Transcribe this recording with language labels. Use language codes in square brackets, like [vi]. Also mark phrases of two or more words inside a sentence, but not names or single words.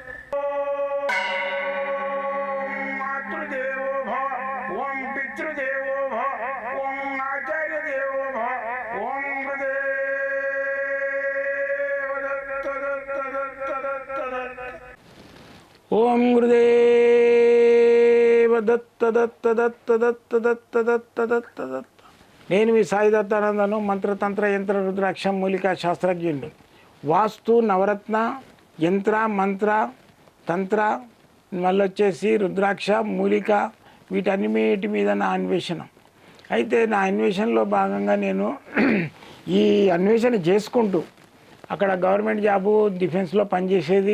[sa] ओम मातृदेवो भव ओम पितृदेवो भव ओम आचार्य देवो भव ओम गुरुदेव दत्त दत्त दत्त दत्त दत्त ओम गुरुदेव दत्त दत्त दत्त दत्त दत्त दत्त दत्त दत्त [te] నేను మీ సాయి దత్తానందను మంత్రతంత్ర యంత్ర రుద్రాక్ష మూలికా శాస్త్రజ్ఞుడు. వాస్తు నవరత్న యంత్ర మంత్ర తంత్ర మళ్ళీ వచ్చేసి రుద్రాక్ష మూలిక వీటన్నిటి మీద నా అన్వేషణ. అయితే నా అన్వేషణలో భాగంగా నేను ఈ అన్వేషణ చేసుకుంటూ అక్కడ [en] government job [te] డిఫెన్స్లో పనిచేసేది.